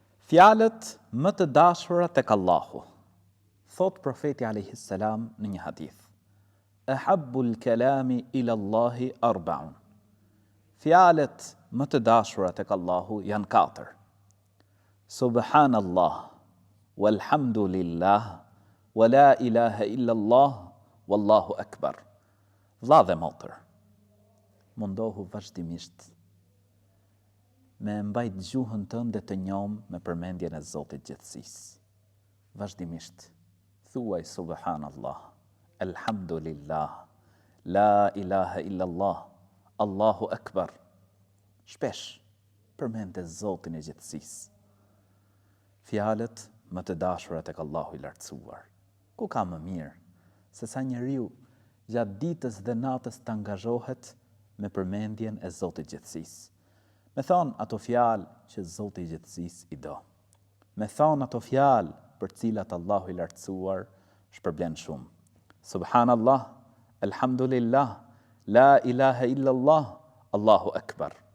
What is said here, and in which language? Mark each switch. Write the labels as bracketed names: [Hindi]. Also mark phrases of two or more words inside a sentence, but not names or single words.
[Albanian] Fjalët më të dashura tek Allahu. Thot profeti [Arabic] عليه السلام [Albanian] në një hadith: [Arabic] أحب الكلام إلى الله أربع. [Albanian] Fjalët më të dashura tek Allahu janë 4. [Arabic] سبحان الله والحمد لله ولا إله إلا الله والله أكبر. [Albanian] Vlla dhe motër, mundohu vazhdimisht me mbajt gjuhën tënde të njom me përmendjen e Zotit gjithësisë. Vazhdimisht thuaj [Arabic] سبحان الله الحمد لله لا إله إلا الله الله أكبر. [Albanian] Shpesh përmende Zotin e gjithësisë. Fjalët më të dashura tek Allahu i lartësuar. Ku ka më mirë se sa njeriu gjatë ditës dhe natës të angazhohet me përmendjen e Zotit gjithësisë. Me thonë ato fjalë që Zoti i gjithësisë i do. Me thonë ato fjalë për cilat Allahu i lartësuar shpërblen shumë. [Arabic] سبحان الله الحمد لله لا إله إلا الله الله أكبر.